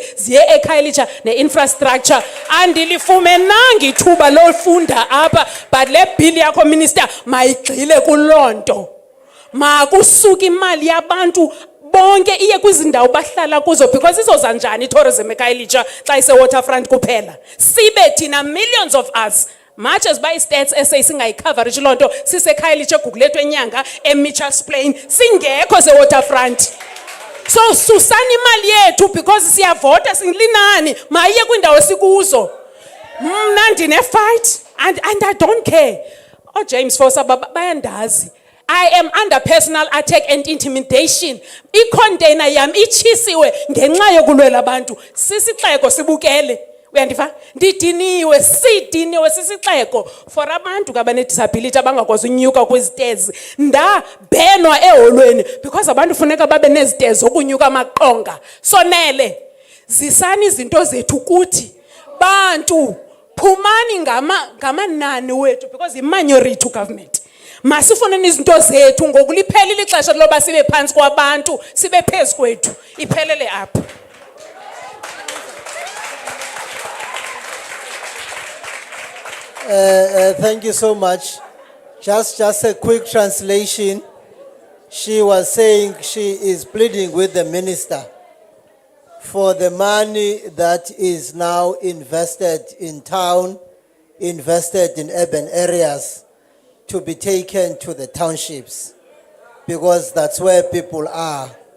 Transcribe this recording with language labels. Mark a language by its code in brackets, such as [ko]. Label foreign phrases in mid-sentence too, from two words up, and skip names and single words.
[xh] ziye eKhayelitsha ne-infrastructure andilifumenanga ithuba lofunda apha but le bill yakho minister mayigxile kulonto makusuke imali yabantu bonke iye kwizindawo bahlala kuzo because izoza njani i-tourism eKhayelitsha xa ise-waterfront kuphela sibe thina [en] millions of us much as by stats [xh] singayicoverage loo nto siseKhayelitsha eGugulethu enyanga eMitchells Plain singekho se-waterfront. So susani imali yethu because siyavota singilinani mayiye kwiindawo esikuzo. Mna ndine-fight [en] and I don't care. [xh] James Fosa bayandazi. [en] I am under personal attack and intimidation. [xh] I-container yam itshisiwe ngenxa yokulwela abantu. Sisixeko sibukele. Uyandiva? Ndidiniwe, sidiniwe sisixeko for abantu abanedisability abangakwazi unyuka kwizitezi. Ndabhenwa eholweni because abantu funeka babe nezitezi zokunyuka amaqonga. Sonele, zisani izinto zethu kuthi. Bantu, phumani ngamanani wethu because [en] i-minority government. [xh] Masifuneni izinto zethu ngokuliphelile ixesha loba sibe phansi kwabantu sibe phezu kwethu iphelele apha. [en] Thank you so much. Just a quick translation. She was saying she is pleading with the minister for the money that is now invested in town, invested in urban areas, to be taken to the townships, because that's where people are.